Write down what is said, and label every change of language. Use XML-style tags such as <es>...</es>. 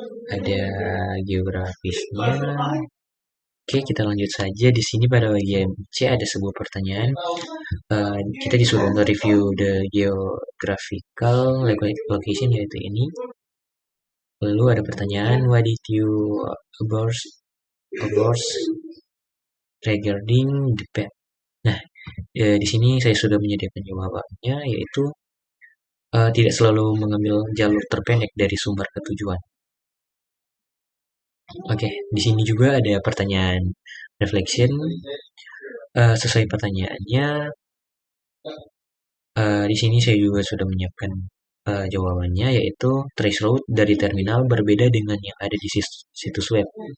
<id>Ada geografisnya. Oke, kita lanjut saja. Di sini pada bagian C ada sebuah pertanyaan. Kita disuruh untuk</id> <en>review the geographical location</en> <id>yaitu ini. Lalu ada pertanyaan,</id> <en>what did you observe regarding the path?</en> <id>Nah, di sini saya sudah menyediakan jawabannya yaitu tidak selalu mengambil jalur terpendek dari sumber ke tujuan. Oke, di sini juga ada pertanyaan reflection. Sesuai pertanyaannya, di sini saya juga sudah menyiapkan jawabannya yaitu trace route dari terminal berbeda dengan yang ada di situs web.</id>